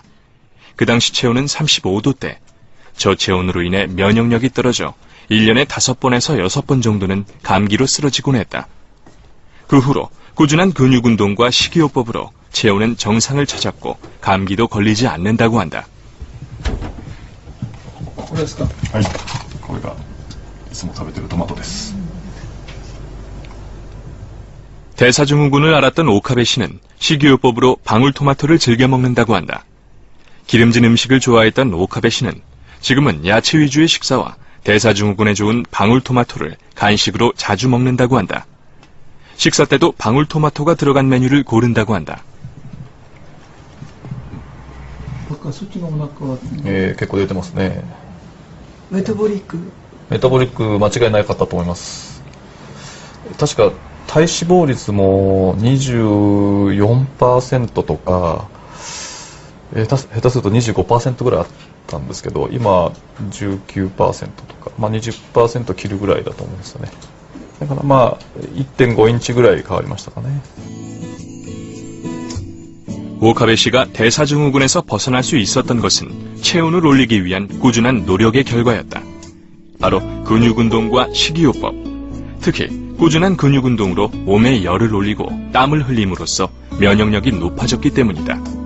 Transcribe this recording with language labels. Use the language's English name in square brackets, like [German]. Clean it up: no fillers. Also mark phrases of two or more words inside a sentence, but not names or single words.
[Korean] 그 당시 체온은 35도대. 저체온으로 인해 면역력이 떨어져 1년에 5번에서 6번 정도는 감기로 쓰러지곤 했다. 그 후로 꾸준한 근육운동과 식이요법으로 체온은 정상을 찾았고 감기도 걸리지 않는다고 한다. [Japanese] これですか？はい。これがいつも食べてるトマトです。 [Korean] 대사증후군을 앓았던 오카베 씨는 식이요법으로 방울토마토를 즐겨 먹는다고 한다. 기름진 음식을 좋아했던 오카베 씨는 지금은 야채 위주의 식사와 대사증후군에 좋은 방울토마토를 간식으로 자주 먹는다고 한다. 식사 때도 방울토마토가 들어간 메뉴를 고른다고 한다. [Japanese] 結構出てますね。メタボリック間違いなかったと思います。確か体脂肪率も 24% とか、下手すると 25% ぐらいあったんですけど、今 19% とか、20% 切るぐらいだと思うんですよね。だから1.5 インチぐらい変わりましたかね。 [Korean] 오카베 씨가 대사증후군에서 벗어날 수 있었던 것은 체온을 올리기 위한 꾸준한 노력의 결과였다. 바로 근육운동과 식이요법. 특히 꾸준한 근육운동으로 몸의 열을 올리고 땀을 흘림으로써 면역력이 높아졌기 때문이다.